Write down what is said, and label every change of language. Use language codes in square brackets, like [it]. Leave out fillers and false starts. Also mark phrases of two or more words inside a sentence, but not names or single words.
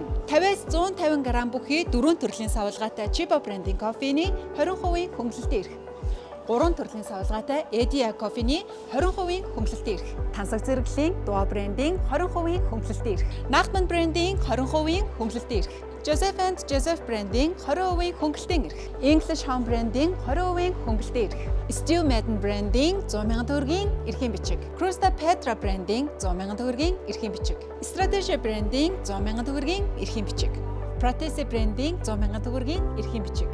[mn] 50-аас 150 г бүхий 4 төрлийн савлгаатай Chiba брендийн кофений 20% хөнгөлөлтийн эрх. 3 төрлийн савлгаатай Edia кофений 20% хөнгөлөлтийн эрх. Тансаг зэрэглэлийн Dua брендийн 20% хөнгөлөлтийн эрх. Nachman брендийн 20% хөнгөлөлтийн эрх. Joseph and Joseph брендийн 20% хөнгөлөлтийн эрх. English Home брендийн 20% хөнгөлөлтийн эрх. Stew Madden брендийн 100,000 төгрөгийн эрхийн бичиг. Crusta Petra брендийн 100,000 төгрөгийн эрхийн бичиг. Strategia брендийн 100,000 төгрөгийн эрхийн бичиг. Protese брендийн 100,000 төгрөгийн эрхийн бичиг.